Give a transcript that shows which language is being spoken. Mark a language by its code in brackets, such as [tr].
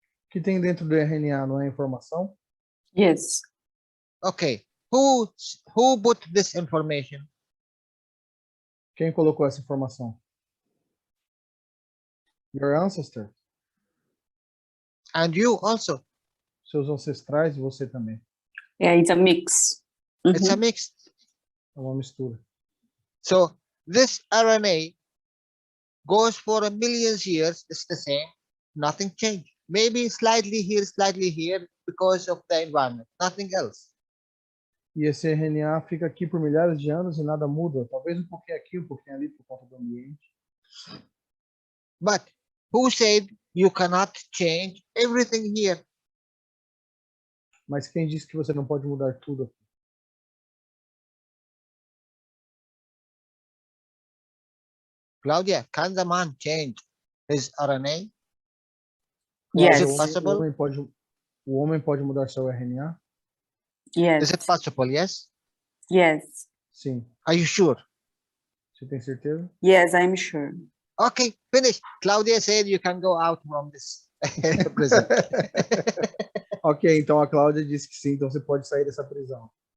[pt] Que tem dentro do RNA, não é informação? [en] Yes. Okay. Who put this information? [pt] Quem colocou essa informação? [en] Your ancestors. And you also. [pt] Seus ancestrais e você também. [en] Yeah, it's a mix. It's a mix. [pt] É uma mistura. [en] So this RNA goes for a million years, it's the same, nothing changed. Maybe slightly here because of the environment, nothing else. [pt] E esse RNA fica aqui por milhares de anos e nada muda. Talvez um pouquinho aqui, um pouquinho ali por conta do ambiente. [en] But who said you cannot change everything here? [pt] Mas quem disse que você não pode mudar tudo aqui? [en] Claudia, can the man change his RNA? Yes. Is it possible? [pt] O homem pode mudar seu RNA? [en] Yes. Is it possible? Yes. Yes. [pt] Sim. [en] Are you sure? [pt] Você tem certeza? [en] Yes, I'm sure. Okay, finish. Claudia said you can go out from this prison. [pt] Ok, então a Cláudia disse que sim, então você pode sair dessa prisão.